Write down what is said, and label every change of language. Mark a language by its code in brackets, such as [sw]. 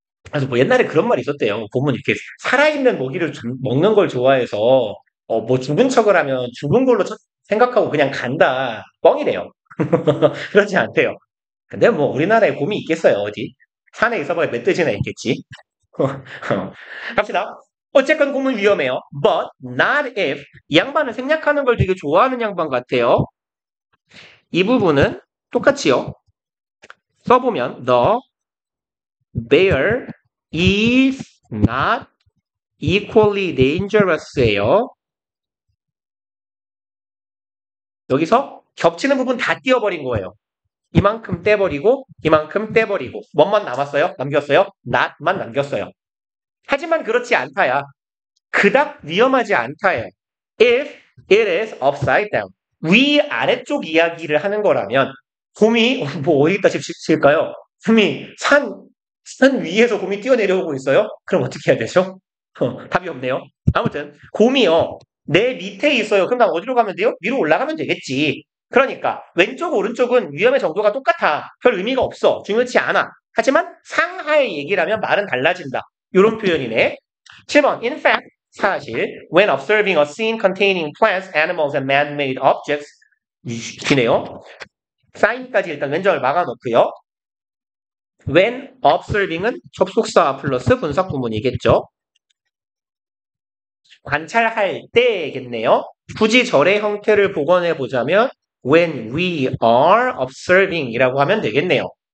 [ko] 그래서 뭐 옛날에 그런 말이 있었대요. 보면 이렇게 살아있는 먹이를 먹는 걸 좋아해서 뭐 죽은 척을 하면 죽은 걸로 생각하고 그냥 간다. 뻥이래요. 그렇지 않대요. 근데 뭐 우리나라에 곰이 있겠어요, 어디? 산에 있어봐야 멧돼지나 있겠지. 갑시다. 어쨌건 곰은 위험해요. [en] But not if. [ko] 이 양반은 생략하는 걸 되게 좋아하는 양반 같아요. 이 부분은 똑같이요. 써보면 [en] the bear is not equally dangerous예요. [ko] 여기서 겹치는 부분 다 띄워버린 거예요. 이만큼 떼버리고 이만큼 떼버리고 뭐만 남았어요? 남겼어요? not만 남겼어요. 하지만 그렇지 않다야. 그닥 위험하지 않다예요. [en] If it is upside down. [ko] 위 아래쪽 이야기를 하는 거라면 곰이 뭐 어디다 칠까요? 곰이 산 위에서 곰이 뛰어내려오고 있어요? 그럼 어떻게 해야 되죠? 답이 없네요. 아무튼 곰이요. 내 밑에 있어요. 그럼 난 어디로 가면 돼요? 위로 올라가면 되겠지. 그러니까 왼쪽 오른쪽은 위험의 정도가 똑같아. 별 의미가 없어. 중요치 않아. 하지만 상하의 얘기라면 말은 달라진다. 이런 표현이네. 7번. [en] In fact, [ko] 사실 [en] when observing a scene containing plants, animals, and man-made objects [ko] 기네요. sign까지 일단 왼점을 막아놓고요. [en] when observing [ko] 은 접속사 플러스 분석 구문이겠죠. 관찰할 때겠네요. 굳이 절의 형태를 복원해 보자면 [en] when we are observing [ko] 이라고 하면 되겠네요.